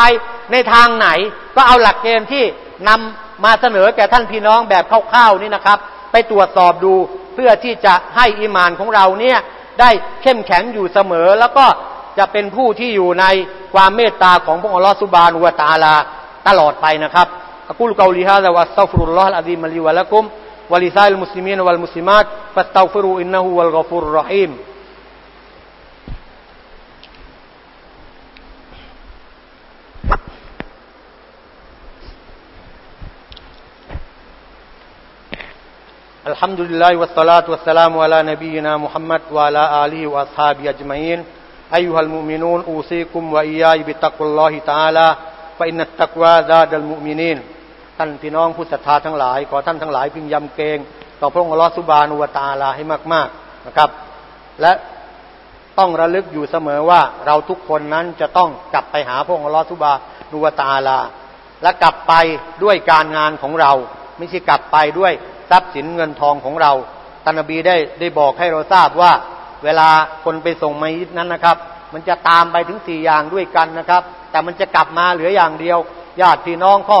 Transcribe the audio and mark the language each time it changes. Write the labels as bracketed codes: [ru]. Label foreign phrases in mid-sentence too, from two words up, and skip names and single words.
[th] ในทางไหนก็เอาหลักเกณฑ์ที่นำมาเสนอแก่ท่านพี่น้องแบบคร่าวๆนี่นะครับไปตรวจสอบดูเพื่อที่จะให้อีมานของเราเนี่ยได้เข้มแข็งอยู่เสมอแล้วก็จะเป็นผู้ที่อยู่ในความเมตตาของพระองค์อัลเลาะห์ [ar] سبحانه وتعالى [th] ตลอดไปนะครับ [ar] أقول قولي هذا وأستغفر الله العظيم لي ولكم ولسائر المسلمين والمسلمات فاستغفروه إنه هو الغفور الرحيم الحمد لله والصلاة والسلام على نبينا محمد وعلى آله وأصحابه أجمعين أيها المؤمنون أوصيكم وإياي بتقوى الله تعالى فإن التقوى زاد المؤمنين [th] ท่านพี่น้องผู้ศรัทธาทั้งหลายขอท่านทั้งหลายพึงยำเกรงต่อพระองค์อัลเลาะห์ [ar] سبحانه وتعالى [th] ให้มากๆนะครับและต้องระลึกอยู่เสมอว่าเราทุกคนนั้นจะต้องกลับไปหาพระองค์อัลเลาะห์ [ar] سبحانه وتعالى [th] และกลับ ไปด้วยการงานของเราไม่ใช่กลับไปด้วยทรัพย์สินเงินทองของเราท่านนบีได้บอกให้เราทราบว่าเวลาคนไปส่งมัยยิตนั้นนะครับมันจะตามไปถึง4อย่างด้วยกันนะครับแต่มันจะกลับมาเหลืออย่างเดียวญาติพี่น้องครอบ